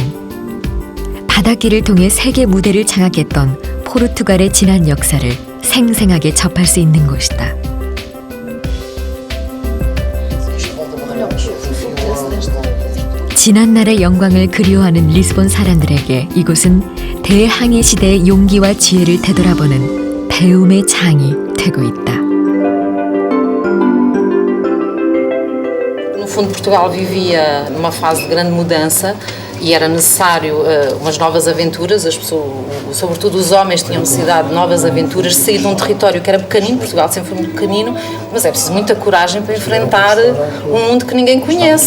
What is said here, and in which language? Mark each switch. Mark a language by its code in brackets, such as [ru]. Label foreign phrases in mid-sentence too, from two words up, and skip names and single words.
[ko] 바닷길을 통해 세계 무대를 장악했던 포르투갈의 지난 역사를 생생하게 접할 수 있는 곳이다. 지난날의 영광을 그리워하는 리스본 사람들에게 이곳은 대항해 시대의 용기와 지혜를 되돌아보는 배움의 장이 되고 있다. [pt] No fundo, Portugal vivia numa fase de grande mudança e era necessário umas novas aventuras. As pessoas, sobretudo os homens, tinham necessidade de novas aventuras, de sair de um território que era pequenino. Portugal sempre foi muito pequenino, mas é preciso muita coragem para enfrentar um mundo que ninguém conhece.